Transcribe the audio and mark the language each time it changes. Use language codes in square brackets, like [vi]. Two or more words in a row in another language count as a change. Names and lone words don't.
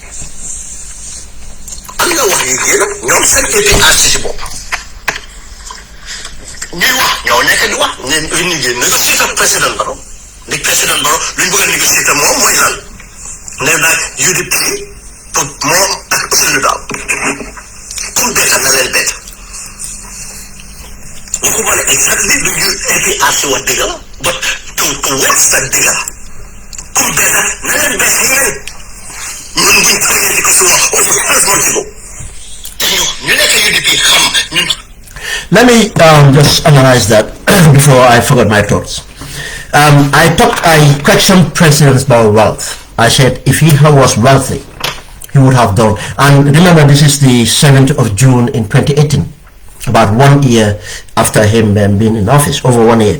[wo] am na wax yu génn ñoom seen APRC si bopp ñuy wax ñoo nekk di wax ne ñu ngi négocier ak président Barrow ni président Barrow luñ bëgg a négocier te moom mooy lan nee na UDP pour moom ak Ousseynou Daal pour bett na leen bett waxuma ne exactly lu ñu APRC wax dëgg la [en] but towards that [wo] dëgg la pour bett na leen bett yéen ñun buñ toogee di ko si wax aussi responsible te ñu nekk UDP xam ñun. [en] Let me just analyze that before I forget my thoughts. I questioned President Barrow's wealth. I said if he was wealthy, he would have done. And remember, this is the 7th of June in 2018, about 1 year after him being in office, over 1 year.